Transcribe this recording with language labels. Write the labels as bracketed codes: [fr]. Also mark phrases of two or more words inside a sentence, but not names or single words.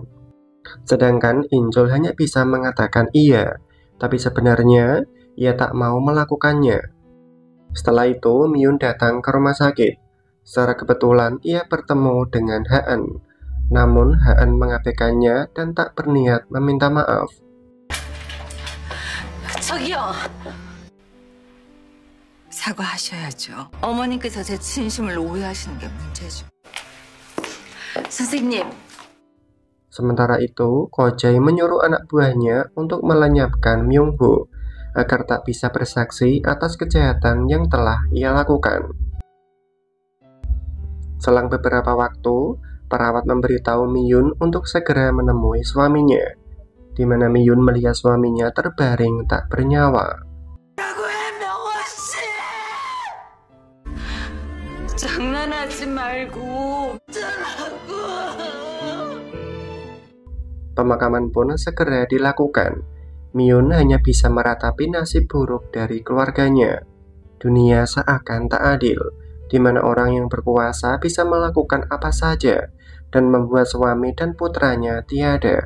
[id] Sedangkan Inchul hanya bisa mengatakan iya, tapi sebenarnya ia tak mau melakukannya. Setelah itu, Miyun datang ke rumah sakit. Secara kebetulan, ia bertemu dengan Haan. Namun, Haan mengabaikannya dan tak berniat meminta maaf. [ko] 저기요. 사과하셔야죠. 어머님께서 제 진심을 오해하시는 게 문제죠. 선생님. [id] Sementara itu, Ko-jae menyuruh anak buahnya untuk melenyapkan Myung-ho agar tak bisa bersaksi atas kejahatan yang telah ia lakukan. Selang beberapa waktu, perawat memberitahu Miyun untuk segera menemui suaminya, di mana Miyun melihat suaminya terbaring tak bernyawa. [ko] 장난하지 말고 어쩌라고. [id] Pemakaman pun segera dilakukan. Miyun hanya bisa meratapi nasib buruk dari keluarganya. Dunia seakan tak adil, di mana orang yang berkuasa bisa melakukan apa saja dan membuat suami dan putranya tiada.